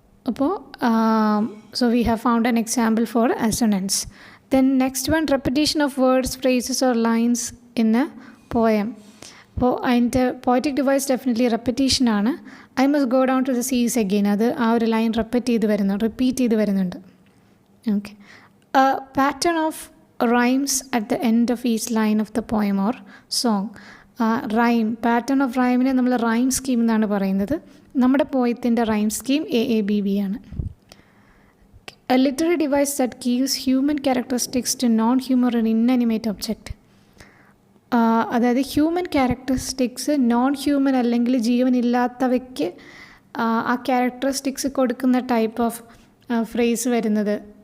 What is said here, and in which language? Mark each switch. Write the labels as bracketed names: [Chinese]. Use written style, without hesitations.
[English] അപ്പോൾ so we have found an example for assonance. Then next one, repetition of words, phrases or lines in a poem. [Malayalam] അപ്പോൾ അതിൻ്റെ poetic device definitely റെപ്പറ്റീഷനാണ്. [English] I must go down to the seas again, [Malayalam] അത് ആ ഒരു line repeat ചെയ്ത് വരുന്നുണ്ട്. Okay. [English] Pattern of rhymes at the end of each line of the poem or song. [Malayalam] Rhyme, pattern of റൈമിനെ നമ്മൾ rhyme scheme എന്നാണ് പറയുന്നത്. നമ്മുടെ പോയത്തിൻ്റെ റൈം സ്കീം AABB ആണ്. [English] A literary device that gives human characteristics to non-human and inanimate object. [Malayalam] അതായത് human characteristics non human അല്ലെങ്കിൽ ജീവനില്ലാത്തവയ്ക്ക് ആ characteristics കൊടുക്കുന്ന type of phrase വരുന്നത്.